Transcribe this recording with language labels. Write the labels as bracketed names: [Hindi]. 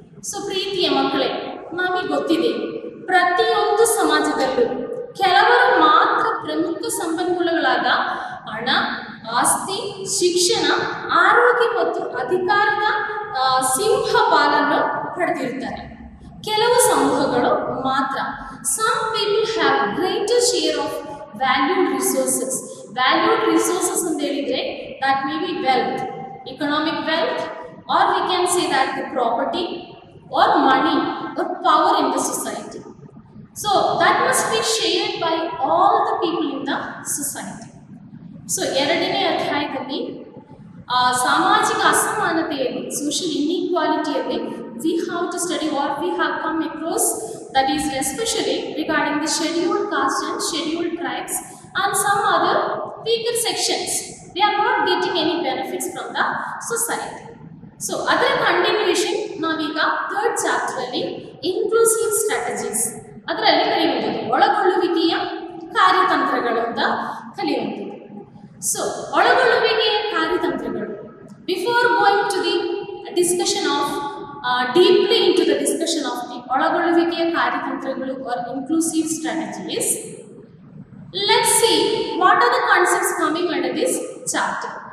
[Kannada] So ಪ್ರೀತಿಯ ಮಕ್ಕಳೇ, ನಮಗೆ ಗೊತ್ತಿದೆ ಪ್ರತಿಯೊಂದು ಸಮಾಜದಲ್ಲೂ ಕೆಲವರು ಮಾತ್ರ ಪ್ರಮುಖ ಸಂಪನ್ಮೂಲಗಳಾದ ಹಣ, ಆಸ್ತಿ, ಶಿಕ್ಷಣ, ಆರೋಗ್ಯ ಮತ್ತು ಅಧಿಕಾರದ ಸಿಂಹಪಾಲನ್ನು ಪಡೆದಿರ್ತಾರೆ. ಕೆಲವು ಸಮೂಹಗಳು ಮಾತ್ರ, [English] Some people have greater share of valued resources. Valued resources [Kannada] ಅಂತ ಹೇಳಿದರೆ [English] That may be wealth, economic wealth, or we can say that the property or money or power in the society. So that must be shared by all the people in the society. So [Kannada] ಎರಡನೇ ಅಧ್ಯಾಯದಲ್ಲಿ ಸಾಮಾಜಿಕ ಅಸಮಾನತೆಯಲ್ಲಿ, social ಇನ್ಇಕ್ವಾಲಿಟಿಯಲ್ಲಿ [English] we have to study what we have come across, that is especially regarding the scheduled caste and scheduled tribes and some other weaker sections. They are not getting any benefits from the society. [Kannada] So ಅದರ continuation ನಾವೀಗ third ಚಾಪ್ಟರಲ್ಲಿ inclusive strategies ಅದರಲ್ಲಿ ಕಲಿಯುವಂಥದ್ದು, ಒಳಗೊಳ್ಳುವಿಕೆಯ ಕಾರ್ಯತಂತ್ರಗಳು ಅಂತ ಕಲಿಯುವಂಥದ್ದು. So ಒಳಗೊಳ್ಳುವಿಕೆಯ ಕಾರ್ಯತಂತ್ರಗಳು. [English] Before going to the discussion of deeply into the discussion of the ಒಳಗೊಳ್ಳುವಿಕೆಯ ಕಾರ್ಯತಂತ್ರಗಳು are inclusive strategies, let's see what are the concepts coming under this chapter.